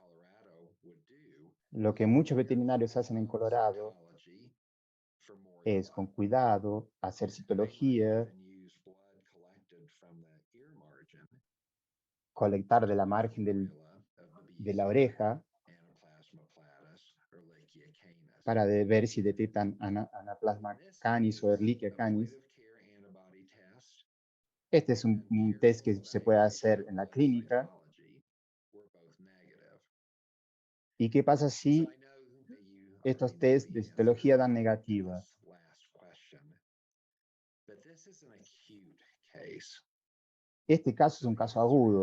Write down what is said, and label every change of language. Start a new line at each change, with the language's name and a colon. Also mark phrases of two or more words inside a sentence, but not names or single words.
Spanish: Lo que muchos veterinarios hacen en Colorado es, con cuidado, hacer citología, colectar de la margen de la oreja para ver si detectan Anaplasma canis o Ehrlichia canis. Este es un test que se puede hacer en la clínica. ¿Y qué pasa si estos test de citología dan negativa? Este caso es un caso agudo.